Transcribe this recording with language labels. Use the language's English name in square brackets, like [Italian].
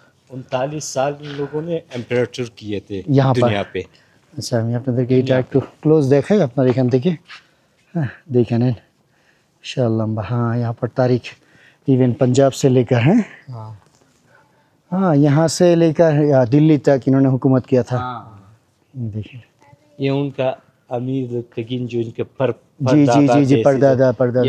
[Hindi] 239 साल इन लोगों ने एम्परेचर किए थे यहाँ पर। दुनिया पे। [Bangla] আচ্ছা আমি আপনাদেরকে এটা একটু ক্লোজ দেখাই আপনার এখান থেকে। হ্যাঁ দেখে নেন इंशाअल्लाह। [Hindi] हाँ यहाँ पर तारीख इवन पंजाब से लेकर है, हाँ यहाँ से लेकर दिल्ली तक इन्होंने हुकूमत किया था। देखिए ये उनका अमीर तकीन जो इनके जी जी जी जी परदादा परदादा।